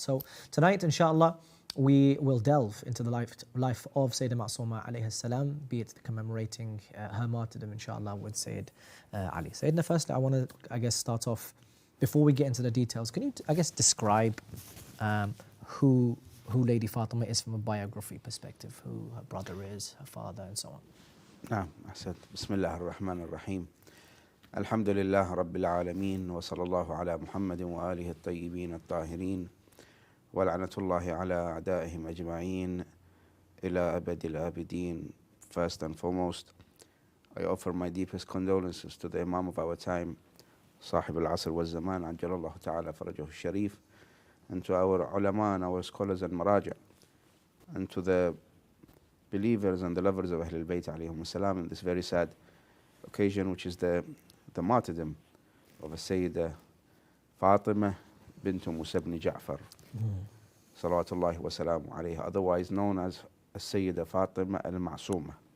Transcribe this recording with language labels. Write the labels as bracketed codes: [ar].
[en] So tonight, inshallah, we will delve into the life of Sayyidah Masooma alayhi salam, be it commemorating her martyrdom, inshallah, with Sayyid Ali. Sayyidina, first, I want to, start off, before we get into the details, can you, describe who Lady Fatima is from a biography perspective, who her brother is, her father, and so on? [ar] نعم أحسنت. بسم الله الرحمن الرحيم. الحمد لله رب العالمين وصلى الله على محمد وآله الطيبين الطاهرين ولعنة الله على أعدائهم أجمعين إلى أبد الآبدين. [en] First and foremost, I offer my deepest condolences to the Imam of our time, [ar] صاحب العصر والزمان عجل الله تعالى فرجه الشريف, [en] and to our ulama and our scholars and maraja, and to the believers and the lovers of Ahlul Bayt alayhim salam in this very sad occasion, which is the martyrdom of a Sayyidah Fatima bint Musa ibn Ja'far, [ar] salawatullahi wa salamu alayha, [en] otherwise known as Sayyidah Fatima al-Masooma.